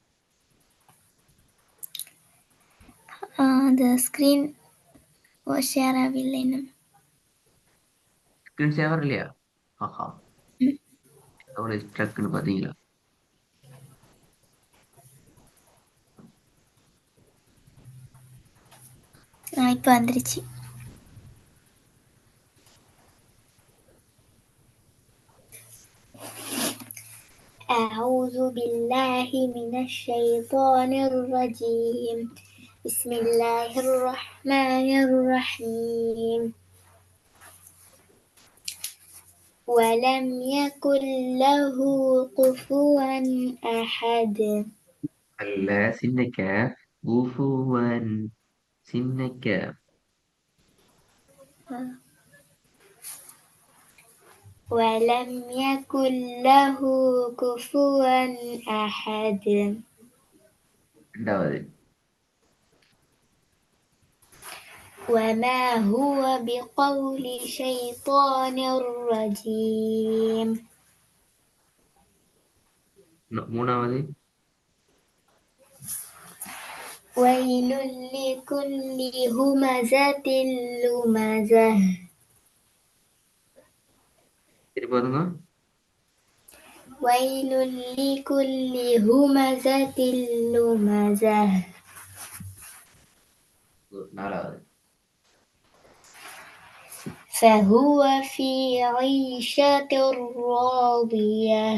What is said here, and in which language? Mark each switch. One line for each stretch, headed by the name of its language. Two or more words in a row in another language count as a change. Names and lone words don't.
Tamil: அந்த
English: screen share
Tamil: ஆகவில்லை இன்னும்.
English: screen saver
Tamil: இல்லையா? ஆஹா, ம் எவ்வளவு ஸ்ட்ரக்னு பாத்தீங்களா? இப்போ வந்துருச்சு.
Arabic: أعوذ بالله من الشيطان الرجيم. بسم الله الرحمن الرحيم. ولم يكن له كفوا أحد.
Tamil: அல்ல சின்ன கேப். குஃபுவன் சின்ன கேப்.
Arabic: ولم يكن له كفوا أحد.
Tamil: ரெண்டாவது.
Arabic: وما هو بقول شيطان رجيم.
Tamil: மூணாவது.
Arabic: ويل لكل همزة لمزة.
Tamil: திருப்பி வருங்க.
Arabic: ويل لكل همزة لمزة.
Tamil: நாலாவது.
Arabic: فهو في عيشة راضية.